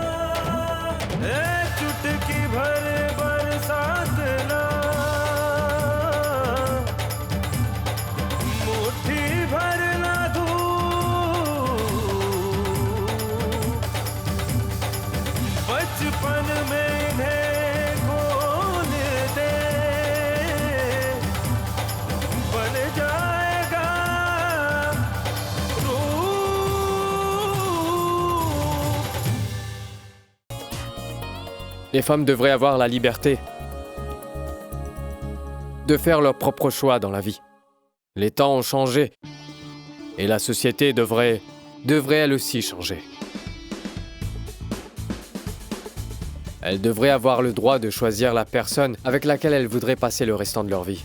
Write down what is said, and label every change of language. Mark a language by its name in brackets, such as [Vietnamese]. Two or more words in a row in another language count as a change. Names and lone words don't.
[Hindi] चुटकी भर बरसात ना, मुट्ठी भर ना धूप, बचपन में इन्हें खोल दे, बन जाएगा रूप। [French] Les femmes devraient avoir la liberté de faire leurs propres choix dans la vie. Les temps ont changé et la société devrait elle aussi changer. Elles devraient avoir le droit de choisir la personne avec laquelle elles voudraient passer le restant de leur vie.